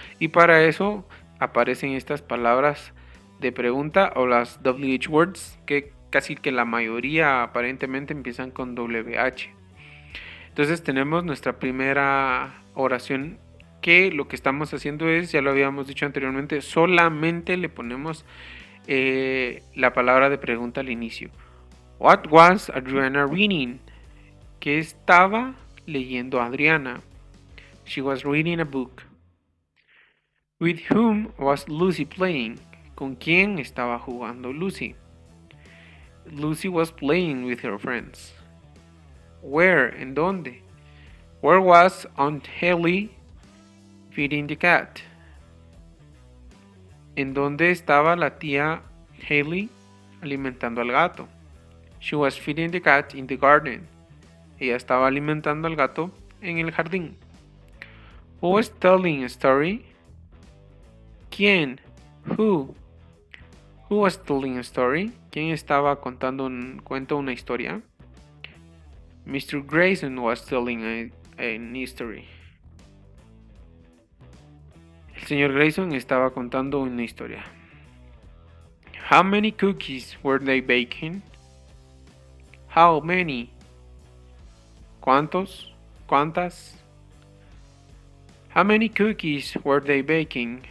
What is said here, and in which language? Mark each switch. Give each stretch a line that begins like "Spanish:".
Spanish: Y para eso aparecen estas palabras de pregunta o las WH words, que casi que la mayoría aparentemente empiezan con WH. Entonces tenemos nuestra primera oración, que lo que estamos haciendo es, ya lo habíamos dicho anteriormente, solamente le ponemos la palabra de pregunta al inicio.
English: What was Adriana reading?
Spanish: ¿Qué estaba leyendo Adriana?
English: She was reading a book. With whom was Lucy playing?
Spanish: ¿Con quién estaba jugando Lucy?
English: Lucy was playing with her friends. Where?
Spanish: ¿En dónde?
English: Where was Aunt Haley feeding the cat?
Spanish: ¿En dónde estaba la tía Haley alimentando al gato?
English: She was feeding the cat in the garden.
Spanish: Ella estaba alimentando al gato en el jardín.
English: Who was telling a story?
Spanish: ¿Quién?
English: Who? Who was telling a story?
Spanish: ¿Quién estaba contando un cuento, una historia?
English: Mr. Grayson was telling an history.
Spanish: El señor Grayson estaba contando una historia.
English: How many cookies were they baking? How many?
Spanish: ¿Cuántos? ¿Cuántas?
English: How many cookies were they baking?